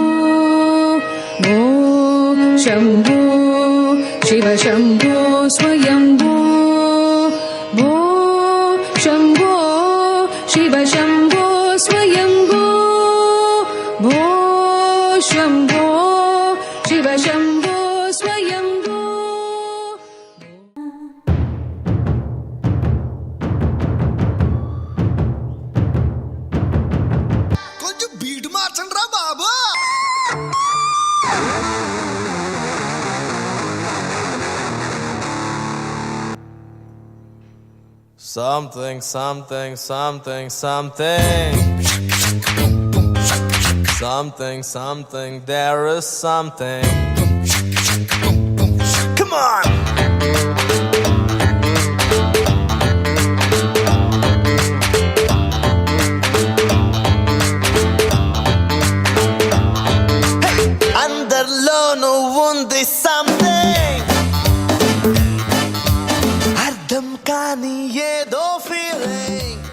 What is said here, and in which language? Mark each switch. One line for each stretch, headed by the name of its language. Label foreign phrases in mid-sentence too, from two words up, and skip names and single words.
Sanskrit: भो शंभो शिव शंभो स्वयंभो. भो शंभो शिव शंभो स्वयंभो. भो शंभो शिव शंभो स्वयंभो.
Telugu: కొంచెం బీట్ మార్చండి రా బాబు.
English: Something, something, something, something. Something, something, there is something. Come on!
Telugu: అందరిలోనూ ఉంది something. అర్థం కాని ఏదో feeling.